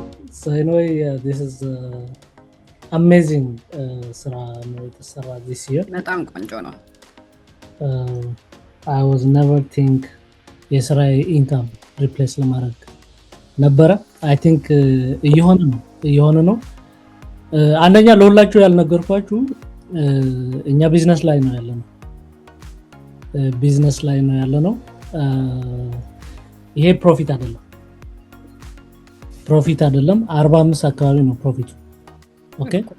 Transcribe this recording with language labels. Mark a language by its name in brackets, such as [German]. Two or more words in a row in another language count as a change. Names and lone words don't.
[English] So anyway, this is amazing [Amharic] ስራ ነው የተሰራ [English] this year. [Amharic] በጣም ቆንጆ ነው። [English] I was never think [Amharic] የስራ [English] income replace [Amharic] ለማድረግ ነበረ። [English] I think [Amharic] እየሆነ ነው። አንደኛ ለሁላችሁ ያልነገርኳችሁ እኛ ቢዝነስ ላይ ነው ያለነው። ይሄ ፕሮፊት አይደለም 45 አካባቢ ነው ፕሮፊቱ። ኦኬ